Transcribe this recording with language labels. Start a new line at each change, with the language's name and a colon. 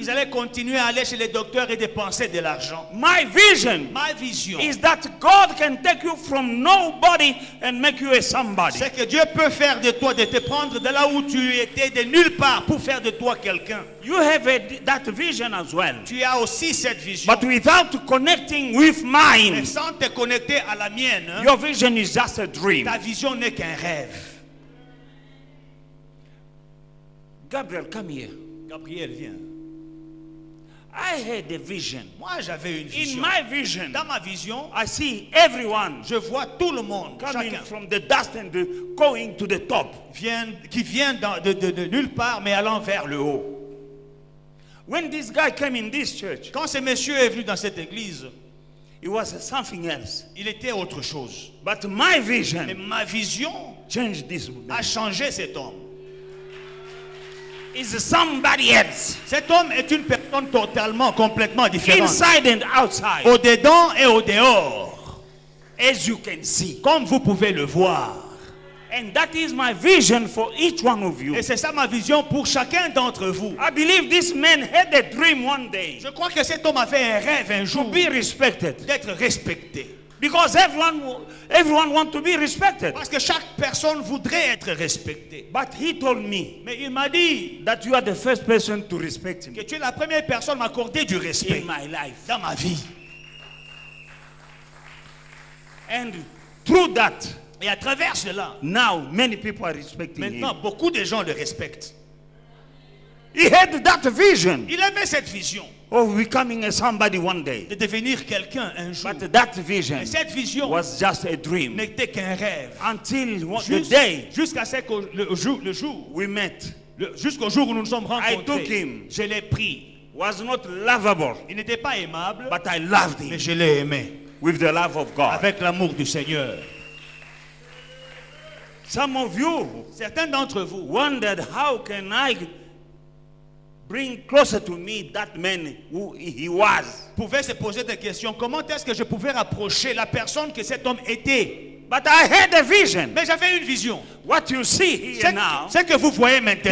French: ils allaient continuer à aller chez les docteurs et dépenser de l'argent.
English: My vision
French: Ma vision,
English: is that God can take you from nobody and make you a somebody.
French: c'est que Dieu peut faire de toi, de te prendre de là où tu étais, de nulle part, pour faire de toi quelqu'un.
English: You have that vision as well.
French: Tu as aussi cette vision.
English: But without connecting with
French: Mais
English: mine,
French: sans te connecter à la mienne,
English: your vision is just a dream.
French: ta vision n'est qu'un rêve.
English: Gabriel, come here.
French: Gabriel, viens.
English: I had a vision.
French: Moi, j'avais une
English: In
French: vision.
English: my vision,
French: Dans ma vision,
English: I see everyone
French: je vois tout le monde,
English: coming
French: chacun,
English: from the dust and going to the top.
French: qui vient de nulle part, mais allant vers le haut.
English: When this guy came in this church,
French: Quand ce monsieur est venu dans cette église,
English: it was something else.
French: il était autre chose.
English: But my
French: Mais
English: vision
French: ma vision
English: changed this.
French: a changé cet homme.
English: Is somebody else,
French: Cet homme est une personne totalement, complètement différente.
English: inside and outside,
French: Au dedans et au dehors,
English: as you can see.
French: comme vous pouvez le voir.
English: And that is my vision for each one of you.
French: Et c'est ça ma vision pour chacun d'entre vous.
English: I believe this man had a dream one day
French: Je crois que cet homme avait un rêve un
English: to
French: jour
English: be respected,
French: d'être respecté.
English: because everyone wants to be respected.
French: Parce que chaque personne voudrait être respectée.
English: But he told me
French: Mais il m'a dit
English: that you are the first person to respect
French: que
English: me
French: tu es la première personne à m'accorder du respect
English: in my life.
French: dans ma vie.
English: And through that,
French: Et à travers cela,
English: now many people are respecting
French: maintenant
English: him.
French: beaucoup de gens le respectent.
English: He had that vision
French: Il avait cette vision
English: of becoming a somebody one day.
French: de devenir quelqu'un un jour.
English: But that vision
French: Et cette vision
English: was just a dream
French: n'était qu'un rêve.
English: until the day
French: Jusqu'à ce que le jour,
English: we met.
French: jusqu'au jour où nous nous sommes
English: I took
French: rencontrés,
English: him.
French: je l'ai pris.
English: Was not lovable,
French: Il n'était pas aimable,
English: but I loved
French: mais
English: him
French: je l'ai aimé
English: with the love of God.
French: avec l'amour du Seigneur.
English: Some of you
French: Certains d'entre vous
English: wondered, how can I bring closer to me that man who he was?
French: pouvaient se poser des questions. Comment est-ce que je pouvais rapprocher la personne que cet homme était?
English: But I had a vision.
French: Mais j'avais une vision.
English: What you see here now,
French: Ce que vous voyez maintenant,